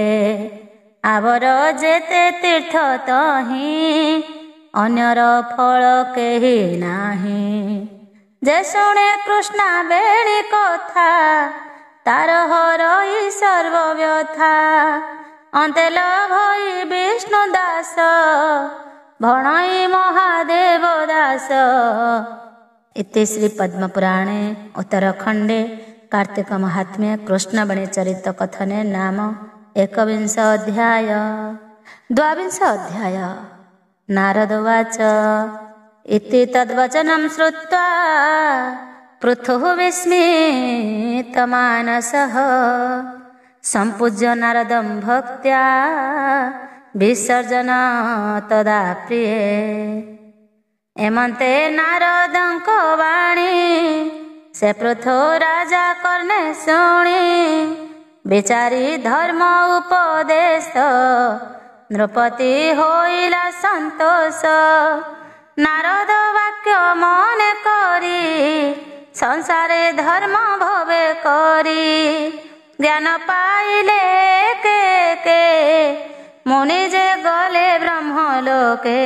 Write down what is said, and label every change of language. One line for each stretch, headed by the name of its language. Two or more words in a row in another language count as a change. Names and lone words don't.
Odia: ଆବର ଯେତେ ତୀର୍ଥ ତହିଁ, ଅନ୍ୟର ଫଳ କେହି ନାହିଁ। ଯେ ଶୁଣେ କୃଷ୍ଣା ବେଣୀ କଥା, ତାର ହରଇ ସର୍ବବ୍ୟଥା। ଅନ୍ତେ ଲଭଇ ବିଷ୍ଣୁ ଦାସ, ଭଣଇ ମହାଦେବ ଦାସ।
Sanskrit: इति श्री पद्मपुराणे उत्तरखंडे कार्तिक महात्म्ये कृष्णवेणी चरित कथने नाम 21 अध्याय। 22 अध्याय। नारद उवाच इति तद्वचनं श्रुत्वा पृथुः विस्मितमानसः सम्पूज्य नारदं भक्त्या विसर्जन तदा प्रिये।
Odia: ଏମନ୍ତେ ନାରଦଙ୍କ ବାଣୀ ସେ ପୃଥୁ ରାଜା କର୍ଣ୍ଣେ ଶୁଣି ବିଚାରି ଧର୍ମ ଉପଦେଶ ନୃପତି ହୋଇଲା ସନ୍ତୋଷ। ନାରଦ ବାକ୍ୟ ମନେ କରି ସଂସାରେ ଧର୍ମ ଭବେ କରି ଜ୍ଞାନ ପାଇଲେ କେ କେ ମୁନି ଯେ ଗଲେ ବ୍ରହ୍ମଲୋକେ।